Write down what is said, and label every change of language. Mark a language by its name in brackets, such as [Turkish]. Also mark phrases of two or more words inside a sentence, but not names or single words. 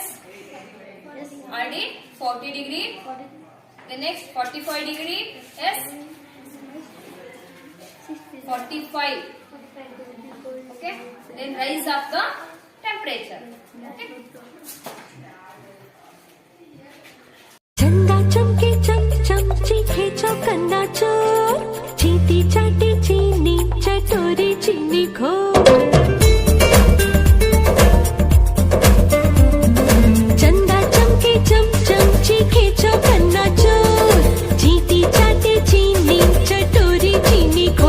[English] Already 40 degree. The next 45 degree. Yes. 45. Okay. Then rise up the temperature. Okay. [Hindi] चंदा चमके चम चमची खेचो कंदा चोर चीटी चाटी चीनी चटोरी चीनी खो चंदा चमके चम चमची खेचो कंदा चोर चीटी चाटी चीनी चटोरी चीनी खो.